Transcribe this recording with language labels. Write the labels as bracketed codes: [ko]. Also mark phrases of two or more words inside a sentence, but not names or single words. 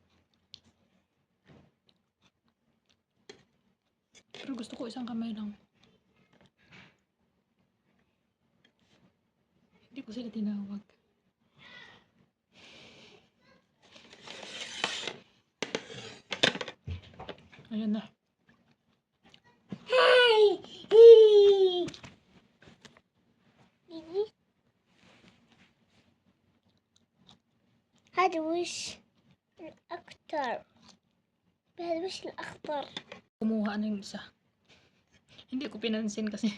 [tl] Pero gusto ko isang kamay lang. Hindi ko sila tinawag. Ayan na. Hi! [ar] هذا وش الأكتر هذا وش الأخضر [tl] Kumuha na yung isa. Hindi ko pinansin kasi.